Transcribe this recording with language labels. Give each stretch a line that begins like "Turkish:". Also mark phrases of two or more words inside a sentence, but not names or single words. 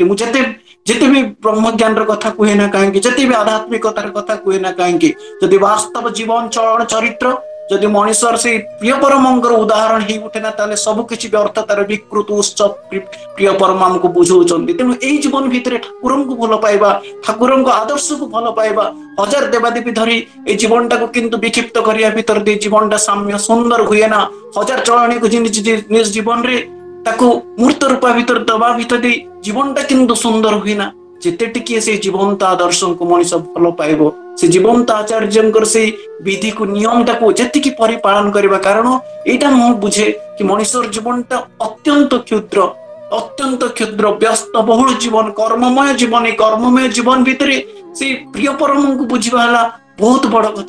Odia: ମୁଁ ଯେତେ ବି ବ୍ରହ୍ମଜ୍ଞାନର କଥା କୁହେ ନା କାହିଁକି, ଯେତେ ବି ଆଧ୍ୟାତ୍ମିକତାର କଥା କୁହେ ନା କାହିଁକି, ଯଦି ବାସ୍ତବ ଜୀବନ ଚଳନ ଚରିତ୍ର ଯଦି ମଣିଷର ସେଇ ପ୍ରିୟ ପରମଙ୍କର ଉଦାହରଣ ହେଇ ଉଠେ ନା ତାହେଲେ ସବୁ କିଛି ବ୍ୟର୍ଥତାର ବିକୃତ ଉତ୍ସ ପ୍ରିୟ ପରମ ଆମକୁ ବୁଝଉଛନ୍ତି। ତେଣୁ ଏଇ ଜୀବନ ଭିତରେ ଠାକୁରଙ୍କୁ ଭଲ ପାଇବା, ଠାକୁରଙ୍କ ଆଦର୍ଶକୁ ଭଲ ପାଇବା, ହଜାର ଦେବାଦେବୀ ଧରି ଏଇ ଜୀବନଟାକେ କିନ୍ତୁ ବିକ୍ଷିପ୍ତ କରିଆ ଭିତର ଦିଏ ଜୀବନଟା ସାମ୍ୟ ସୁନ୍ଦର ହୁଏ ନା, ହଜାର ଚରଣୀକେ ନିଜ জীবନରେ ତାକେ ମୂର୍ତ୍ତ ରୂପା ଭିତର ଦବା ଭିତର ଦିଏ ଜୀବନଟା କିନ୍ତୁ ସୁନ୍ଦର ହୁଏ ନା। ଯେତେ ଟିକିଏ ସେଇ ଜୀବନ୍ତ আদর্শଙ୍କୁ মଣିଷ ଭଲ ପାଇବ, ସେ ଜୀବନ୍ତ ଆଚାର୍ଯ୍ୟଙ୍କର ସେଇ ବିଧିକୁ ନିୟମଟାକୁ ଯେତିକି ପରିପାଳନ କରିବା। କାରଣ ଏଇଟା ମୁଁ ବୁଝେ କି ମଣିଷର ଜୀବନଟା ଅତ୍ୟନ୍ତ କ୍ଷୁଦ୍ର ବ୍ୟସ୍ତ ବହୁଳ ଜୀବନ, କର୍ମମୟ ଜୀବନ। এই କର୍ମମୟ ଜୀବନ ଭିତରେ ସେଇ ପ୍ରିୟ ପରମଙ୍କୁ ବୁଝିବା ହେଲା ବହୁତ ବଡ କଥା।